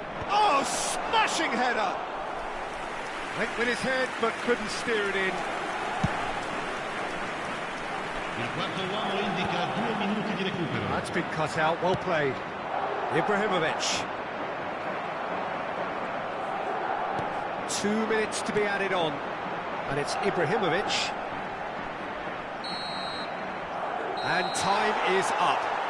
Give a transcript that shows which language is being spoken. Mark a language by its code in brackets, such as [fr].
[en] Oh, smashing header. Went with his head, but couldn't steer it in. [it] Il quarto uomo indica 2 minuti di recupero. [en] That's been cut out, well played. Ibrahimovic. 2 minutes to be added on. And it's Ibrahimovic. And time is up.